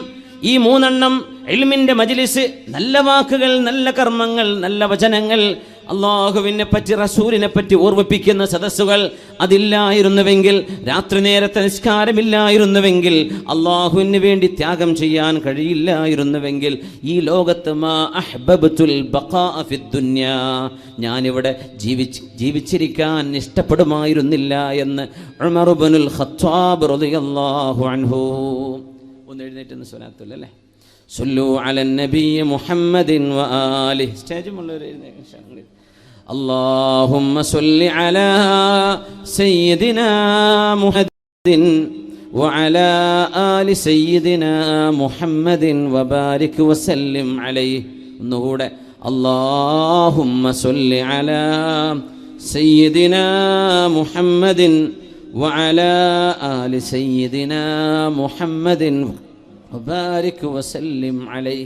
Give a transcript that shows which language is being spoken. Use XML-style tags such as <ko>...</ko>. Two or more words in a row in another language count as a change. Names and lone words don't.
<ml>ഈ 3 ഇൽമിന്റെ മജ്ലിസ്, നല്ല വാക്കുകൾ, നല്ല കർമ്മങ്ങൾ, നല്ല വചനങ്ങൾ, അള്ളാഹുവിനെ പറ്റി റസൂലിനെ പറ്റി ഓർമ്മിപ്പിക്കുന്ന സദസ്സുകൾ അതില്ലായിരുന്നുവെങ്കിൽ, രാത്രി നേരത്തെ നിസ്കാരമില്ലായിരുന്നുവെങ്കിൽ, അള്ളാഹുവിന് വേണ്ടി ത്യാഗം ചെയ്യാൻ കഴിയില്ലായിരുന്നുവെങ്കിൽ, ഈ ലോകത്ത്</ml> <ar>ما أحببت البقاء في الدنيا,</ar> <ml>ഞാനിവിടെ ജീവിച്ചിരിക്കാൻ ഇഷ്ടപ്പെടുമായിരുന്നില്ല എന്ന് ഉമർ ഇബ്നുൽ ഖത്താബ്</ml> <ar>رضي الله عنه.</ar> <ml>ഒന്ന് എഴുന്നേറ്റ് സ്വലാത്തുൽ അല്ലേ,</ml> <ar>صلوا على النبي محمد وآله.</ar> <ml>സ്റ്റേജുമുള്ളവർ എഴുന്നേൽക്കുക.</ml> <ar>اللهم صل على سيدنا محمد وعلى آل سيدنا محمد وبارك وسلم عليه. ഒന്നുകൂടെ اللهم صل على سيدنا محمد وعلى آل سيدنا محمد وبارك وسلم عليه.</ar>